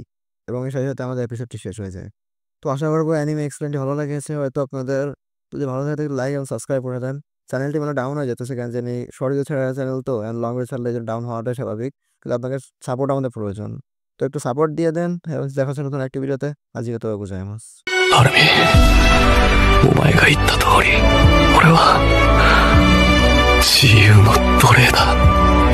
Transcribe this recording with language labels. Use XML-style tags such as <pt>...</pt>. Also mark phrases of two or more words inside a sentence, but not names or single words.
<bn>এবং এর সাথে সাথে আমাদের এপিসোডটি শেষ হয়ে যায়। তো আশা করবো</bn> <en>anime explain</en> <bn>ভালো লেগেছে হয়তো আপনাদের। যদি ভালো লাগে তাহলে লাইক এবং সাবস্ক্রাইব করে দেন। চ্যানেলটি মানে ডাউন হয়ে যেতেছে কেন জানি,</bn> <en>short video</en> <bn>ছাড়া চ্যানেল তো</bn> <en>long video</en> <bn>ছাড়লে ডাউন হওয়াটাই স্বাভাবিক। কিন্তু আপনাকে সাপোর্ট আমাদের প্রয়োজন, তো একটু সাপোর্ট দিয়ে দেন। দেখা হচ্ছে নতুন একটি ভিডিওতে। আজকে তো গোজাইমাস।</bn> <ja>アルミ、お前が言った通り、俺は自由の奴隷だ。</ja>